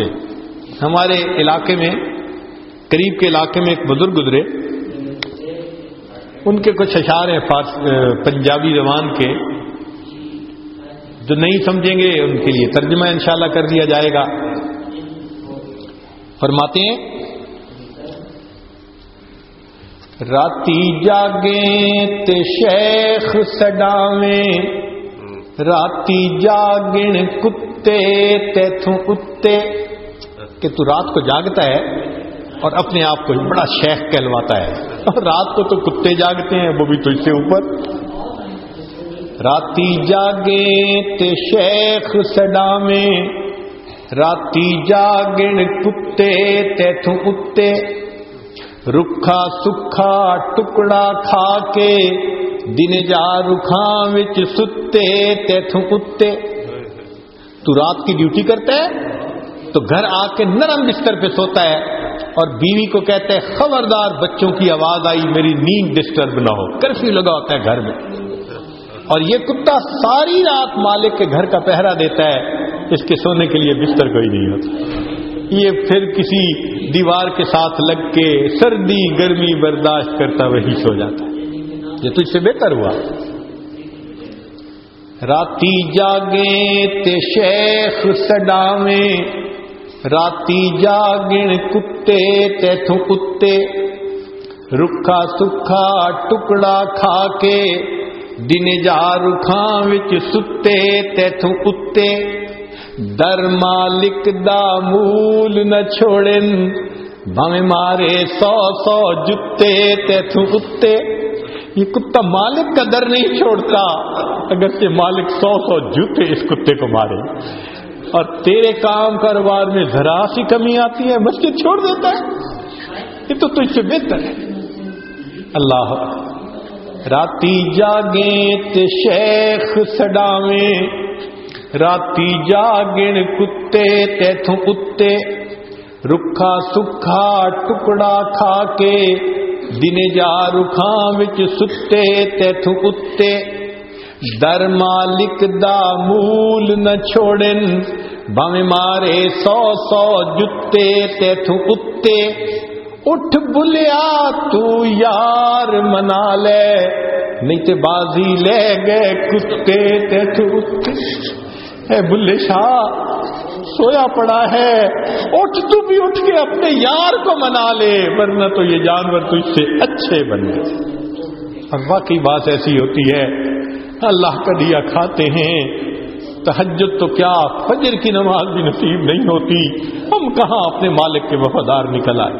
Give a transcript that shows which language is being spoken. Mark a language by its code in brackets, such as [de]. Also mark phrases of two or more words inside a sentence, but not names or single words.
[ur] ہمارے علاقے میں، قریب کے علاقے میں ایک بزرگ گزرے، ان کے کچھ اشعار ہیں پنجابی زبان کے، جو نہیں سمجھیں گے ان کے لیے ترجمہ انشاءاللہ کر دیا جائے گا۔ فرماتے ہیں، [pa] راتی جاگیں تے شیخ سڈاویں، راتی جاگن کتے تیتھوں اتے، [ur] کہ تو رات کو جاگتا ہے اور اپنے آپ کو بڑا شیخ کہلواتا ہے، اور رات کو تو کتے جاگتے ہیں، وہ بھی تجھ سے اوپر۔ [pa] راتی جاگیں تے شیخ سڈاویں، راتی جاگن کتے تیتھوں اتے، رکھا سکھا ٹکڑا کھا کے دن جا رکھاں وچ ستے تیتھوں کتے۔ [ur] تو رات کی ڈیوٹی کرتا ہے تو گھر آ کے نرم بستر پہ سوتا ہے، اور بیوی کو کہتا ہے خبردار بچوں کی آواز آئی میری نیند ڈسٹرب نہ ہو، کرفیو لگا ہوتا ہے گھر میں۔ اور یہ کتا ساری رات مالک کے گھر کا پہرا دیتا ہے، اس کے سونے کے لیے بستر کوئی نہیں ہوتا، یہ پھر کسی دیوار کے ساتھ لگ کے سردی گرمی برداشت کرتا وہی سو جاتا ہے۔ یہ تجھ سے بہتر ہوا۔ [pa] راتی جاگیں تے شیخ سڈاویں، راتی جاگن کتے تیتھوں کتے، رکھا سکھا ٹکڑا کھا کے دن جا رکھاں وچ ستے تیتھوں کتے، در مالک دا مول نہ چھوڑن بھاویں مارے 100 جتے تیتھوں کتے۔ [ur] یہ کتا مالک کا در نہیں چھوڑتا، اگر سے مالک 100 جوتے اس کتے کو مارے، اور تیرے کام کاروبار میں ذرا سی کمی آتی ہے مسجد چھوڑ دیتا ہے، یہ تو تجھ سے بہتر ہے۔ اللہ، [pa] راتی جاگیں تے شیخ سڈاویں، راتی جاگن کتے تیتھوں کتے، رکھا سکھا ٹکڑا کھا کے دن جا رکھاں وچ ستے تیتھوں کتے، در مالک دا مول نہ چھوڑن بھاویں مارے 100 جتے تیتھوں کتے۔ اٹھ بلیا تو یار منا لے، نہیں تے بازی لے گئے کتے تیتھوں کتے۔ [ur] اے بلے شاہ سویا پڑا ہے، اٹھ تو بھی اٹھ کے اپنے یار کو منا لے، ورنہ تو یہ جانور تجھ سے اچھے بن گئے۔ اور واقعی بات ایسی ہوتی ہے، اللہ کا دیا کھاتے ہیں، تہجد تو کیا فجر کی نماز بھی نصیب نہیں ہوتی، ہم کہاں اپنے مالک کے وفادار نکل آئے۔